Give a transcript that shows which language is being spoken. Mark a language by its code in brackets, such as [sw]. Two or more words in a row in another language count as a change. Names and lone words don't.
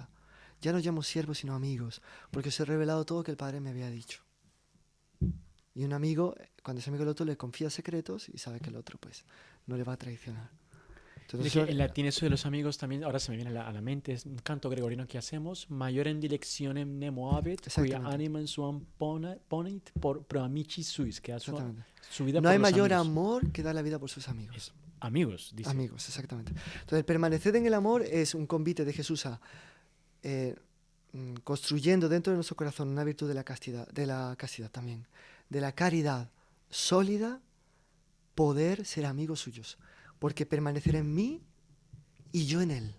[es] Ya no llamo siervos sino amigos, porque os he revelado todo que el Padre me había dicho. Y un amigo, cuando ese amigo del otro le confía secretos y sabe que el otro pues no le va a traicionar. Entonces, De que en latín eso de los amigos también, ahora se me viene a la mente, es un canto gregoriano que hacemos, [la] maiorem dilectionem nemo habet, quia [es] exactamente, [la] animam suam ponit pro amici suis, [es] que da exactamente. su vida No por hay los mayor amigos. amor que dar la vida por sus amigos. Amigos, dice. Amigos, exactamente. Entonces, el permanecer en el amor es un convite de Jesús a construyendo dentro de nuestro corazón una virtud de la castidad también, de la caridad sólida, poder ser amigos suyos, porque permanecer en mí y yo en él.